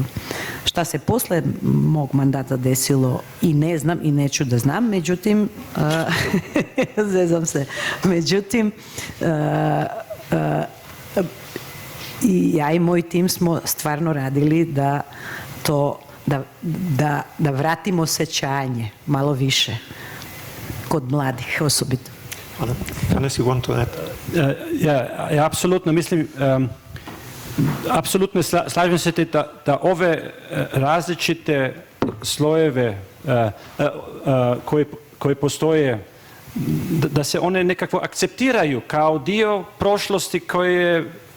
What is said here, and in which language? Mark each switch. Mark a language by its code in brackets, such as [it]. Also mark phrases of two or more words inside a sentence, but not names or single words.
[sr] Šta se posle mog mandata desilo i ne znam i neću da znam, međutim, zezam se, međutim, i ja i moj tim smo stvarno radili da vratimo sećanje malo više kod mladih osobito. [en] Unless you want to add. [bs] Ja apsolutno mislim, apsolutno slažem se da ove različite slojeve koje postoje, da se one nekako akceptiraju kao dio prošlosti koje je